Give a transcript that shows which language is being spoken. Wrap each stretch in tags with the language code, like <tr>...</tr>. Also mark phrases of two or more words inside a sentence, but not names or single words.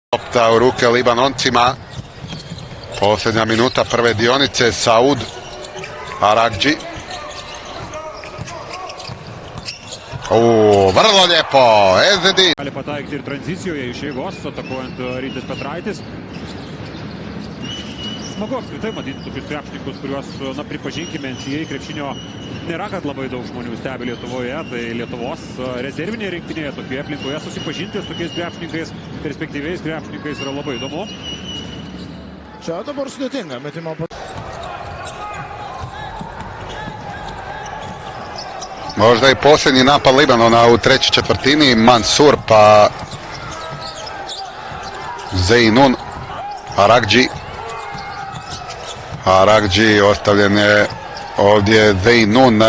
<hr>lopta u ruke Libanoncima. Posljednja minuta prve dionice. Saud Aragđi. Vrlo lijepo, Ezedin.</hr> <lt>Gali pataikti ir tranzicijoje iš jėgos, atakuojant Rytis Petraitis. Smagu apskritai matyti tokius krepšininkus, kuriuos, pripažinkime, NCAA krepšinio nėra, kad labai daug žmonių stebi Lietuvoje. Tai Lietuvos rezervinėje rinktinėje, tokioje aplinkoje susipažinti su tokiais krepšininkais, perspektyviais krepšininkais yra labai įdomu. Čia dabar sudėtinga metimo.</lt> <hr>Možda i posljednji napad Libanona u trećoj četvrtini. Mansur pa Zeinun. Aragđi. Aragđi ostavljen je ovdje Zeinun.</hr>